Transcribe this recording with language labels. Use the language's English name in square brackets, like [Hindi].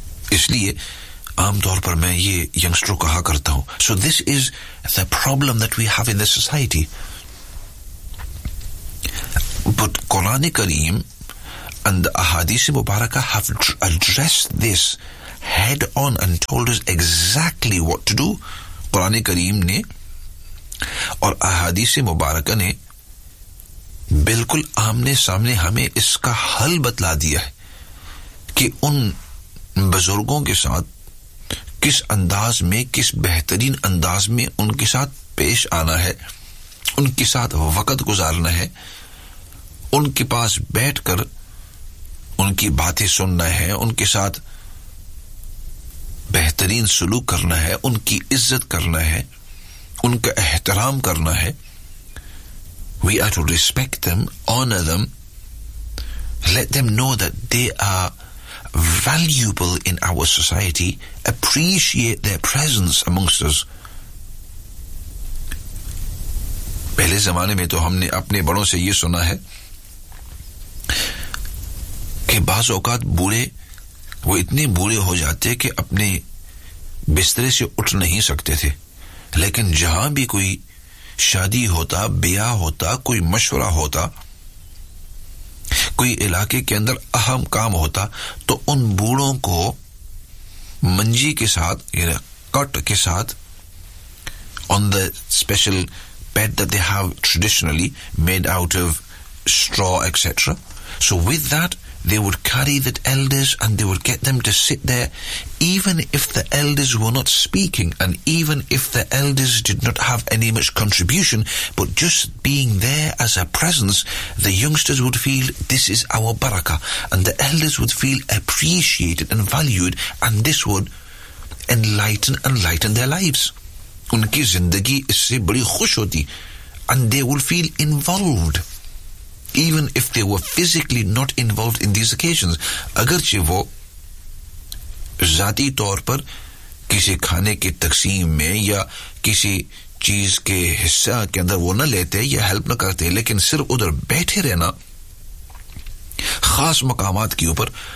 [Urdu] Isliye aam taur par main ye youngsters ko kaha karta hu. [English] So this is the problem that we have in the society. But Quran Kareem and the Ahadith Mubarakah have addressed this head on and told us exactly what to do. [Urdu] Quran Kareem ne aur Ahadith Mubarakah ne بالکل آمنے سامنے ہمیں اس کا حل بتلا دیا ہے کہ ان بزرگوں کے ساتھ کس انداز میں, کس بہترین انداز میں ان کے ساتھ پیش آنا ہے, ان کے ساتھ وقت گزارنا ہے, ان کے پاس بیٹھ کر ان کی باتیں سننا ہے, ان کے ساتھ بہترین سلوک کرنا ہے, ان کی عزت کرنا ہے, ان کا احترام کرنا ہے. [English] We are to respect them, honor them, let them know that they are valuable in our society, appreciate their presence amongst us. [Urdu] پہلے زمانے میں تو ہم نے اپنے بڑوں سے یہ سنا ہے کہ بعض اوقات بوڑھے وہ اتنے بوڑھے ہو جاتے کہ اپنے بسترے سے اٹھ نہیں سکتے تھے, لیکن جہاں بھی کوئی شادی ہوتا, بیاہ ہوتا, کوئی مشورہ ہوتا, کوئی علاقے کے اندر اہم کام ہوتا, تو ان بوڑھوں کو منجی کے ساتھ یعنی کٹ کے ساتھ [English] on the special bed that they have traditionally made out of straw, etc. So with that, they would carry the elders and they would get them to sit there, even if the elders were not speaking and even if the elders did not have any much contribution, but just being there as a presence, the youngsters would feel, this is our barakah, and the elders would feel appreciated and valued, and this would enlighten their lives. [Urdu] ان کی زندگی اس سے بڑی خوش ہوتی. [English] and they will feel involved even if they were physically not involved in these occasions, [Urdu] اگرچہ وہ ذاتی طور پر کسی کھانے کی تقسیم میں یا کسی چیز کے حصہ کے اندر وہ نہ لیتے یا ہیلپ نہ کرتے, لیکن صرف ادھر بیٹھے رہنا خاص مقامات کے اوپر,